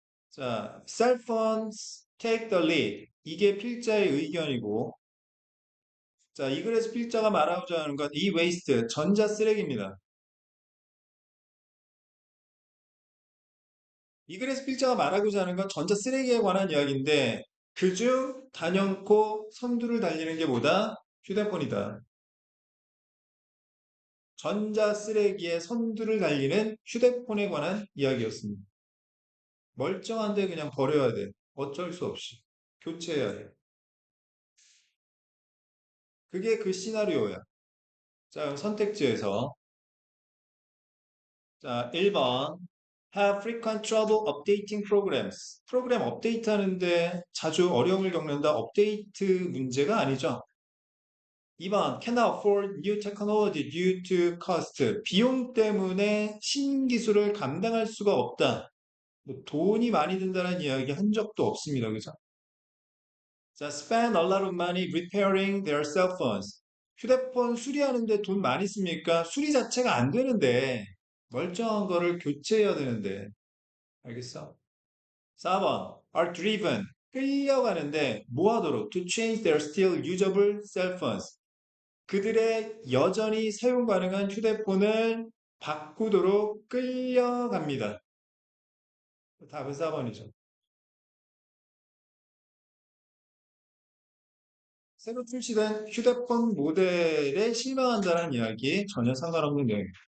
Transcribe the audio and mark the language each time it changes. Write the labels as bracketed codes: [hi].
[en] 자, cell phones take the lead. [ko] 이게 필자의 의견이고 자, 이 글에서 필자가 말하고자 하는 건 e-waste, 전자 쓰레기입니다. 이 글에서 필자가 말하고자 하는 건 전자 쓰레기에 관한 이야기인데 그중 단연코 선두를 달리는 게 뭐다? 휴대폰이다. 전자 쓰레기의 선두를 달리는 휴대폰에 관한 이야기였습니다. 멀쩡한데 그냥 버려야 돼. 어쩔 수 없이. 교체해야 돼. 그게 그 시나리오야. 자, 그럼 선택지에서. [en] 자, 1번. Have frequent trouble updating programs. [ko] 프로그램 업데이트 하는데 자주 어려움을 겪는다. 업데이트 문제가 아니죠. 2번. [en] Cannot afford new technology due to cost. [ko] 비용 때문에 신기술을 감당할 수가 없다. 뭐 돈이 많이 든다는 이야기 한 적도 없습니다. 그죠? [en] 자, spend a lot of money repairing their cell phones. [ko] 휴대폰 수리하는데 돈 많이 씁니까? 수리 자체가 안 되는데 멀쩡한 거를 교체해야 되는데 알겠어? [en] 4번 are driven [ko] 끌려가는데 뭐 하도록 [en] to change their still usable cell phones. [ko] 그들의 여전히 사용 가능한 휴대폰을 바꾸도록 끌려갑니다. 답은 4번이죠. 새로 출시된 휴대폰 모델에 실망한다는 이야기 전혀 상관없는 내용입니다.